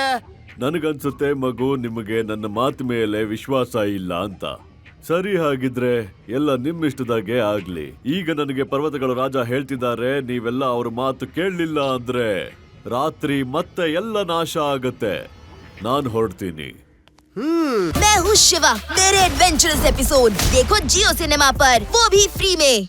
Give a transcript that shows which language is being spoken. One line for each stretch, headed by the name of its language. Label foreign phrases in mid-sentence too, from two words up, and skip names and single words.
Kannada: ನನಗನ್ಸುತ್ತೆ ಮಗು, ನಿಮಗೆ ನನ್ನ ಮಾತು ಮೇಲೆ ವಿಶ್ವಾಸ ಇಲ್ಲ ಅಂತ. ಸರಿ, ಹಾಗಿದ್ರೆ ಎಲ್ಲ ನಿಮ್ಮಿಷ್ಟದಾಗೆ ಆಗ್ಲಿ. ಈಗ ನನಗೆ ಪರ್ವತಗಳ ರಾಜ ಹೇಳ್ತಿದ್ದಾರೆ, ನೀವೆಲ್ಲ ಅವ್ರ ಮಾತು ಕೇಳಲಿಲ್ಲ ಅಂದ್ರೆ ರಾತ್ರಿ ಮತ್ತೆ ಎಲ್ಲ ನಾಶ ಆಗತ್ತೆ. ನಾನು ಹೊರಡ್ತೀನಿ.
Hindi: मैं हूँ शिवा मेरे एडवेंचरस एपिसोड देखो जियो सिनेमा पर, वो भी फ्री में।